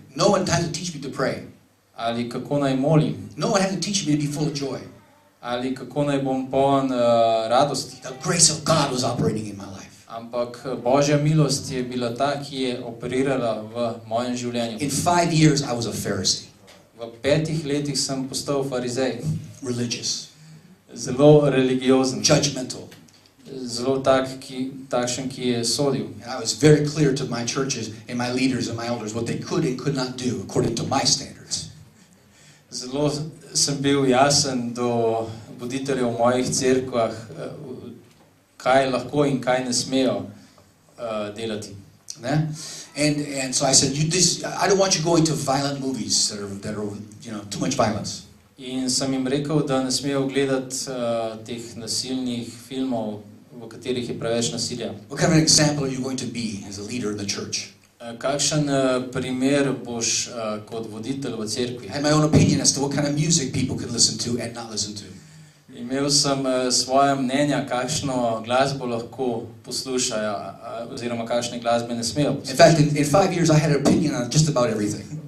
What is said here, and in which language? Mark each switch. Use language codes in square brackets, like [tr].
[en] No one had to teach me to pray. [sl] Ali kako naj molim. [en] No one had to teach me to be full of joy. [sl] Ali kako naj bom poln radosti. [en] The grace of God was operating in my life. [sl] Ampak Božja milost je bila ta, ki je operirala v mojem življenju. [en] In 5 years I was a Pharisee. [sl] V 5 letih sem postal farizej. [en] Religious. [sl] Zelo religiozen. [en] Judgmental. [sl] Zelo takšen, ki je sodil. [en] And I was very clear to my churches and my leaders and my elders what they could and could not do according to my standards. [sl] Zelo sem bil jasen do voditeljev v mojih cerkvah, kaj lahko in kaj ne smejo delati. [en] And so I said, I don't want you going to violent movies that are too much violence. [sl] In sem jim rekel, da ne smejo gledati teh nasilnih filmov, v katerih je preveč nasilja. [en] What kind of an example are you going to be as a leader in the church? [sl] Kakšen primer boš kot voditelj v cerkvi? [en] I had my own opinion as to what kind of music people could listen to and not listen to. [sl] Imel sem svoje mnenja, kakšno glasbo lahko poslušajo, oziroma kakšne glasbe ne smejo poslušati. [en] In fact, in 5 years I had an opinion on just about everything.